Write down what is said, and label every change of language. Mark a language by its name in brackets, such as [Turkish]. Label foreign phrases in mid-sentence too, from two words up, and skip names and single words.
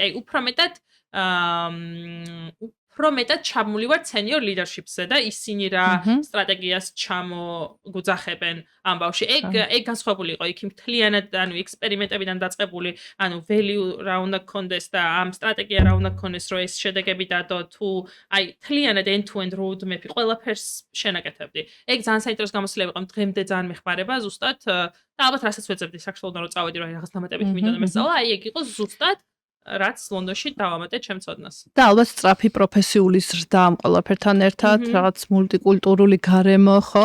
[Georgian] აი უფრო მეტად ჩამული ვარ [English] senior leadership- [Georgian] ზე და ისინი რა სტრატეგიას ჩამოგუძახებენ ამ ბავში. ეგ განსხვავებული იყო იქ მთლიანად, ანუ ექსპერიმენტებიდან დაწყებული, ანუ value რა უნდა გქონდეს და ამ სტრატეგია რა უნდა გქონდეს, რომ ეს შედეგები დადო თუ აი მთლიანად [English] end-to-end roadmap- [Georgian] ი ყველაფერს შენაკეთებდი. ეგ ძალიან საინტერესო გამოსვლები იყო, დღემდე ძალიან მეხმარება ზუსტად და ალბათ რასაც ვეძებდი საქართველოდან რომ წავედი, რომ რაღაც დამატებით მინდოდა მესწავლა, აი ეგ იყო ზუსტად რაც ლონდონში დავამატე ჩემ ცოდნას. და ალბათ სწრაფი პროფესიული ზრდა ამ ყველაფერთან ერთად, რაღაც მულტიკულტურული გარემო, ხო?